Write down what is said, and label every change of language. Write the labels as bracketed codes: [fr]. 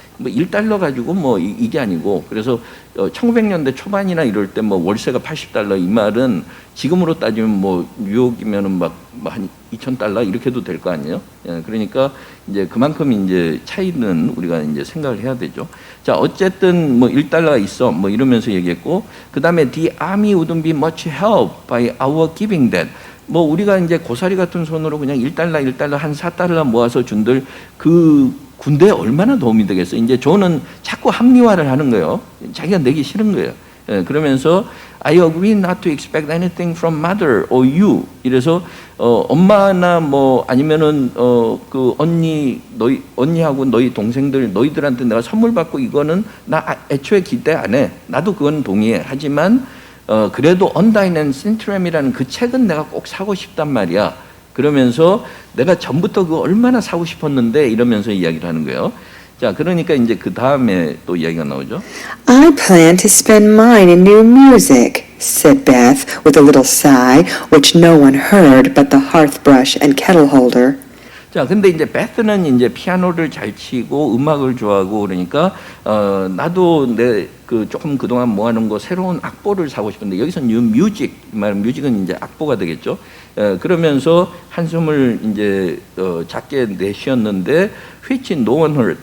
[ko] 뭐 1달러 가지고 뭐 이게 아니고 그래서 1900년대 초반이나 이럴 때 뭐 월세가 $80 이 말은 지금으로 따지면 뭐 뉴욕이면은 막 한 $2,000 이렇게도 될 거 아니에요. 예, 그러니까 이제 그만큼 이제 차이는 우리가 이제 생각을 해야 되죠. 자, 어쨌든 뭐 1달러가 있어 뭐 이러면서 얘기했고 그다음에 [en] the army wouldn't be much help by our giving that. [ko] 뭐 우리가 이제 고사리 같은 손으로 그냥 1달러 한 $4 모아서 준들 그 군대에 얼마나 도움이 되겠어요. 이제 조는 자꾸 합리화를 하는 거예요. 자기가 내기 싫은 거예요. 예, 그러면서 [en] I agree not to expect anything from mother or you. [ko] 이래서 엄마나 뭐 아니면은 그 언니하고 너희 동생들 너희들한테 내가 선물 받고 이거는 나 애초에 기대 안 해. 나도 그건 동의해. 하지만 그래도 Undine and Cintron이라는 그 책은 내가 꼭 사고 싶단 말이야. 그러면서 내가 전부터 그거 얼마나 사고 싶었는데 이러면서 이야기를 하는 거예요. 자, 그러니까 이제 그 다음에 또 이야기가 나오죠. [en] I plan to spend mine in new music, said Beth with a little sigh, which no one heard but the hearth brush and kettle holder. [ko] 자, 근데 이제 베스는 이제 피아노를 잘 치고 음악을 좋아하고 그러니까 나도 내 그 조금 그동안 모아놓은 거 새로운 악보를 사고 싶은데 여기서 뉴 뮤직 말은 뮤직은 이제 악보가 되겠죠. 그러면서 한숨을 이제 작게 내쉬었는데 [en] which no one heard.